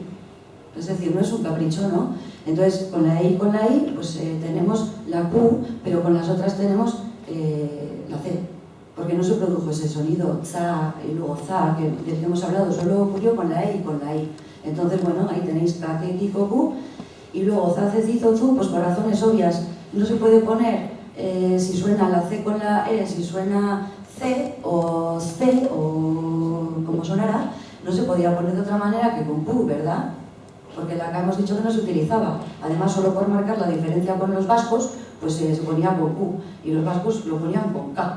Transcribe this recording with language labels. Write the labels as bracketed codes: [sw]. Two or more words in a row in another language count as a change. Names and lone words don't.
[es] Es decir, no es un capricho, ¿no? Entonces, con la E y con la I, pues tenemos la Q, pero con las otras tenemos la C. Porque no se produjo ese sonido za y luego za, del que hemos hablado, solo ocurrió con la E y con la I. Entonces, bueno, ahí tenéis ka, ke, ki, ko, ku, y luego za, ce, zi, zo, zu, pues por razones obvias no se puede poner si suena la C con la E, si suena C o como sonará, no se podía poner de otra manera que con Q, ¿verdad? Porque la K hemos dicho que no se utilizaba. Además, solo por marcar la diferencia con los vascos, pues se ponía con Q, y los vascos lo ponían con K.